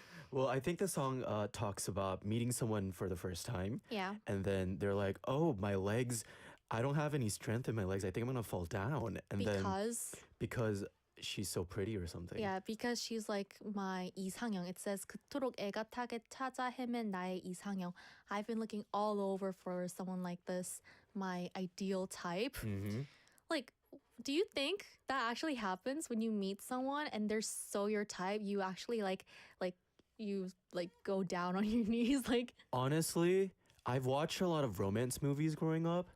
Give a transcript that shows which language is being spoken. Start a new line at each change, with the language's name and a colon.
English: Well, I think the song talks about meeting someone for the first time. Yeah. And then they're like, oh, my legs, I don't have any strength in my legs. I think I'm going to fall down. And then because she's so pretty or something. Yeah, because she's like my 이상형. It says
Korean: 그토록 애가타게 찾아 헤맨 나의 이상형.
English: I've been looking all over for someone like this, my ideal type. Mm-hmm. Like, do you think that actually happens when you meet someone and they're so your type? You actually like you like go down on your knees, like Honestly, I've watched a lot of romance movies growing up.